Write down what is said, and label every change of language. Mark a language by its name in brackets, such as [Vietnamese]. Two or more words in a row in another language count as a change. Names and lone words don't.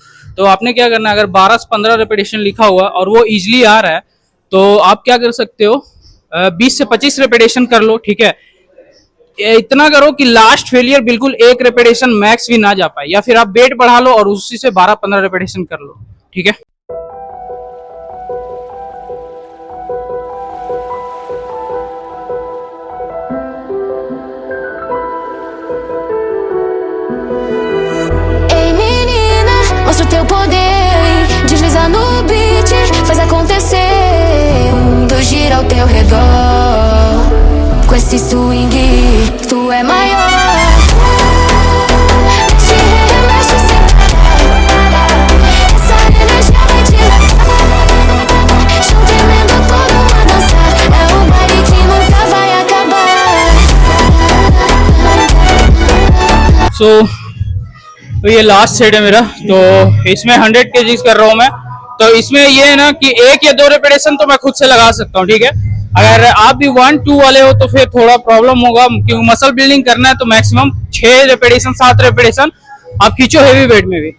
[Hindi] तो आपने क्या करना है, अगर 12 से 15 रेपिटेशन लिखा हुआ और वो इजीली आ रहा है तो आप क्या कर सकते हो, 20 से 25 रेपिटेशन कर लो, ठीक है। इतना करो कि [English] last failure [Hindi] बिल्कुल एक [English] repetition max [Hindi] भी ना जा पाए, या फिर आप वेट बढ़ा लो और उसी से 12-15 रेपिटेशन कर लो, ठीक है। [Portuguese] Mostra o teu poder, desliza no beat, faz acontecer. O mundo gira ao teu redor, com esse swing, tu é maior. Mexe, remexe sem parar, essa energia vai te levar. Junto emenda todo mundo a dançar, é um baile que nunca vai acabar. [Hindi] तो ये लास्ट सेट है मेरा, तो इसमें 100 kgs कर रहा हूँ मैं। तो इसमें ये है ना कि 1 या 2 रेपिटेशन तो मैं खुद से लगा सकता हूँ, ठीक है। अगर आप भी 1-2 वाले हो तो फिर थोड़ा प्रॉब्लम होगा, क्योंकि [English] muscle building [Hindi] करना है तो मैक्सिमम 6 रेपिटेशन 7 रेपिटेशन आप खींचो [English] heavy weight [Hindi] में भी।